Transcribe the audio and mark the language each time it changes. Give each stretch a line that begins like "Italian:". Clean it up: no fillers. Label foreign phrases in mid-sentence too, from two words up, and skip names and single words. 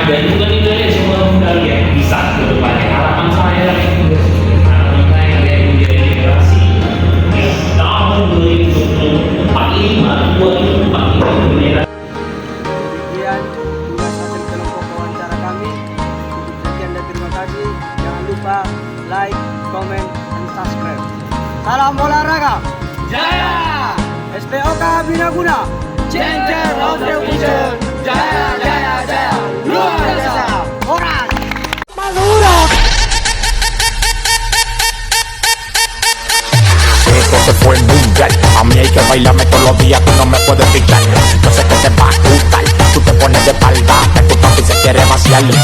Indonesian: Dan juga nih semua kalian bisa ke depannya. Harapan saya harapan saya kalian menjadi generasi yang tahun 2045 2045 Demikian tugas hasil kelompok wawancara kami. Sekian dan terima kasih. Jangan lupa
English: like, comment,
Indonesian: dan
English: subscribe.
Indonesian: Salam olahraga. Jaya. SPOK Bina Guna.
English: Changer of the future.
Indonesian: Jaya, jaya, jaya. Luar biasa. Horas.
Spanish: Esto se fue mundial. A mí hay que bailarme todos los días, tú no me puedes picar. Yo sé que te va a gustar. Tú te pones de espalda, que tu papi se quiere vaciar.